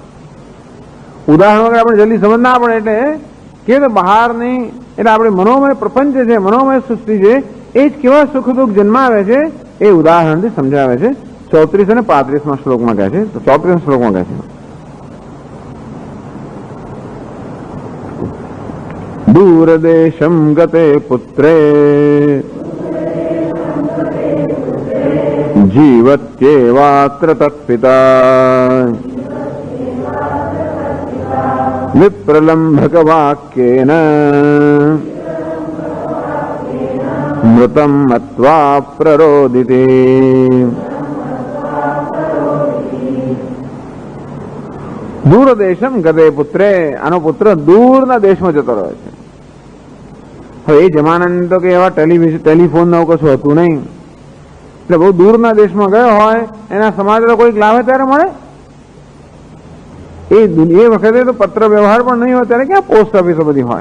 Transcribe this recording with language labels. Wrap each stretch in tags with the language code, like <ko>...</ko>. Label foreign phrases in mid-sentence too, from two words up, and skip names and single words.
<gu>ઉદાહરણ વગર આપણે જલ્દી સમજ ના પડે. એટલે કે બહારની, એટલે આપણે મનોમય પ્રપંચ છે, મનોમય સૃષ્ટિ છે, એ જ કેવા સુખ દુઃખ જન્માવે છે એ ઉદાહરણથી સમજાવે છે. 34 અને 35 શ્લોકમાં કહે છે. તો 34 શ્લોકમાં કહે છે,</gu> <sa>दूरदेशं गते पुत्रे जीवत्येवात्र तत्पिता विप्रलम्भकवाक्येन मृतं मत्वा प्ररोदिते। दूरदेशम गते पुत्रे,</sa> <gu>આનો પુત્ર દૂરના દેશમાં જતો રહ્યો છે. હવે એ જમાનાની તો કે એવા ટેલિફોન ને કશું હતું નહીં, એટલે બહુ દૂરના દેશમાં ગયો હોય એના સમાચાર કોઈક લાવે ત્યારે મળે. એ વખતે તો પત્ર વ્યવહાર પણ નહીં હોય, ત્યારે ક્યાં પોસ્ટ ઓફિસો બધી હોય.</gu>